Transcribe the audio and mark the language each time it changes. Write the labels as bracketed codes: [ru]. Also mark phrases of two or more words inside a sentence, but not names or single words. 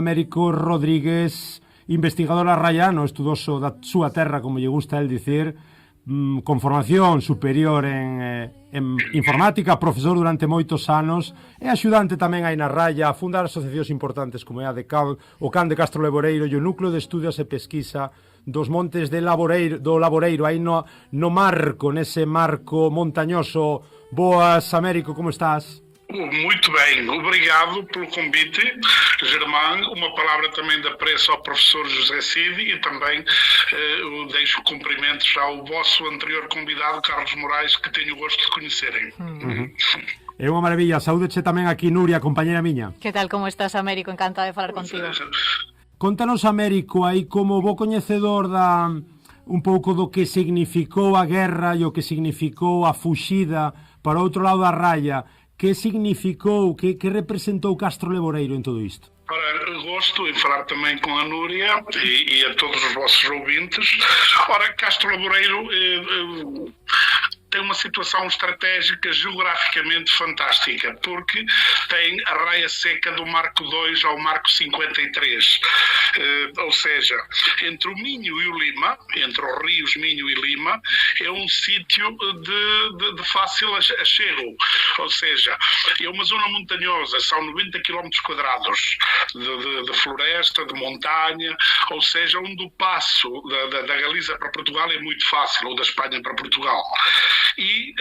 [gl] Américo Rodríguez, investigador arraiano, estudoso da súa terra, como lle gusta el dicir, con formación superior en informática, profesor durante moitos anos e axudante tamén aí na raya a fundar asociacións importantes como é a o Can de Castro Laboreiro e o Núcleo de Estudios e Pesquisa dos Montes do Laboreiro, aí no marco, nese marco montañoso. Boas, Américo, como estás? [pt] Muito bem, obrigado pelo convite, Germán. Uma palavra também de apreço ao professor José Cid e também deixo cumprimentos ao vosso anterior convidado, Carlos Morais, que tenho o gosto de conhecerem. [gl] É unha maravilla. Saúdeche tamén aquí, Nuria, compañera miña. Que tal, como estás, Américo? Encantada de falar contigo. Contanos, Américo, aí como bo coñecedor un pouco do que significou a guerra e o que significou a fuxida para outro lado da raya. Que significou, que representou Castro Laboreiro en todo isto? [pt] Ora, gosto em falar também com a Núria e a todos os vossos ouvintes. Ora, Castro Laboreiro tem uma situação estratégica geograficamente fantástica, porque tem a raia seca do Marco 2 ao Marco 53, ou seja, entre o Minho e o Lima, entre os rios Minho e Lima, é um sítio de fácil achego, ou seja, é uma zona montanhosa, são 90 km quadrados de floresta, de montanha, ou seja, onde o passo da Galiza para Portugal é muito fácil, ou da Espanha para Portugal.